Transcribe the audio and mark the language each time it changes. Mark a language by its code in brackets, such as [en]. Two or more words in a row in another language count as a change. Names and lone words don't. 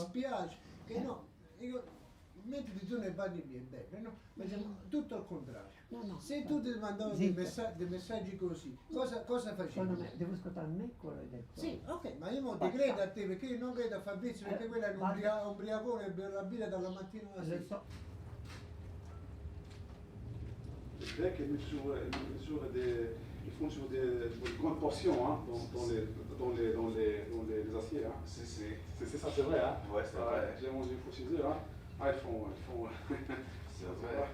[it] dispiace che no, io, mentre tu ne parli mi è bene, no? Ma siamo tutto al contrario. No. Se tu ti mandavi dei Zitta. messaggi così, cosa facevi? Secondo me, devo ascoltare me quello che hai detto. Sì, ok, ma io non ti Basta. credo a te perché io non credo a Fabrizio perché quello è un basta. ubriacone e beve la birra dalla mattina alla Lo sera. so. [fr] C'est vrai qu'ils ils font toujours des grandes portions hein, dans les assiettes. Hein. C'est ça, c'est vrai. Hein. Ouais, c'est vrai. J'ai mangé une fois chez eux. Hein. Ah, ils font. C'est vrai.